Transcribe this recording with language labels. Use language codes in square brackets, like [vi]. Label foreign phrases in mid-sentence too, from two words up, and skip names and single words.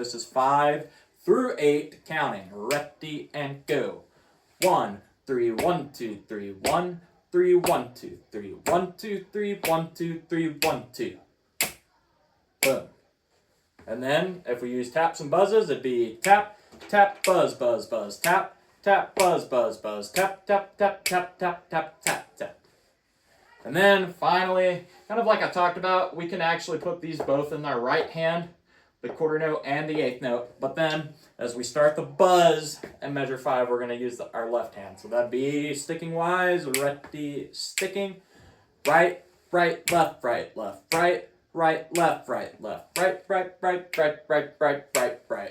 [en] This is 5 through 8, counting. Ready, and go. 1, 3, 1, 2, 3, 1, 3, 1, 2, 3, 1, 2, 3, 1, 2, 3, 1, 2. Boom. And then, if we use taps and buzzes, it'd be tap, tap, buzz, buzz, buzz, tap, tap, buzz, buzz, buzz, tap, tap, tap, tap, tap, tap, tap, tap. And then, finally, kind of like I talked about, we can actually put these both in our right hand, the quarter note and the 8th note. But then, as we start the buzz in measure 5, we're going to use our left hand. So that'd be sticking wise, ready, sticking, right, right, left, right, left, right, right, left, right, left, right, right, right, right, right, right, right, right.